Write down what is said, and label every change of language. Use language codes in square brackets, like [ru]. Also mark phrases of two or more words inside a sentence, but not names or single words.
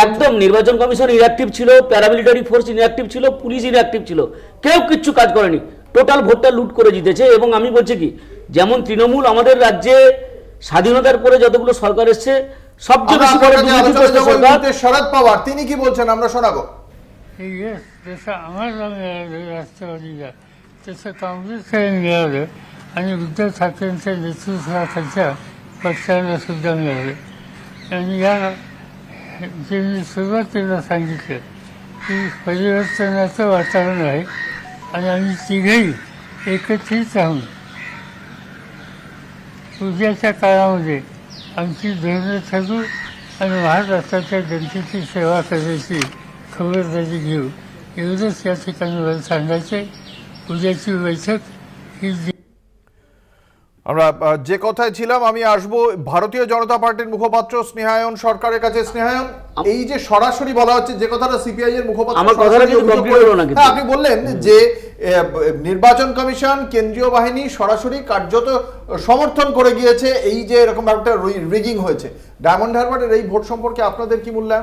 [bn] একদম, নির্বাচন কমিশন ইনঅ্যাক্টিভ ছিল, [en] paramilitary force inactive [bn] ছিল, পুলিশ ইনঅ্যাক্টিভ ছিল, কেউ কিচ্ছু কাজ করেনি, টোটাল ভোটটা লুট করে জিতেছে। এবং আমি বলছি কি, যেমন তৃণমূল আমাদের রাজ্যে স্বাধীনতার পরে যতগুলো সরকার এসছে সবচেয়ে বেশি বড় সরকার শরদ পাওয়ার, তিনি কি বলছেন আমরা শোনাবো। [mr] काँग्रेस आणि उद्धव ठाकरेंच्या नेतृत्वाखालच्या पक्षाला सुद्धा मिळाले. आणि या जे मी सुरुवातीला सांगितलं की परिवर्तनाचं वातावरण आहे आणि आम्ही तिघही एकत्रित राहून उद्याच्या काळामध्ये आमची धोरणं ठरवू आणि महाराष्ट्राच्या जनतेची सेवा करायची खबरदारी घेऊ, एवढंच या ठिकाणी मला सांगायचं. उद्याची बैठक ही [bn] আমরা যে কথায় ছিলাম, আমি আসবো ভারতীয় জনতা পার্টির মুখপাত্র স্নেহায়ন সরকারের কাছে। স্নেহায়ন, এই যে সরাসরি বলা হচ্ছে, যে কথাটা সিপিআই এর মুখপাত্র আপনি বললেন যে নির্বাচন কমিশন, কেন্দ্রীয় বাহিনী সরাসরি কার্যত সমর্থন করে গিয়েছে এই যে এরকম একটা রিগিং হয়েছে, ডায়মন্ড হারবারের এই ভোট সম্পর্কে আপনাদের কি মূল্যায়ন?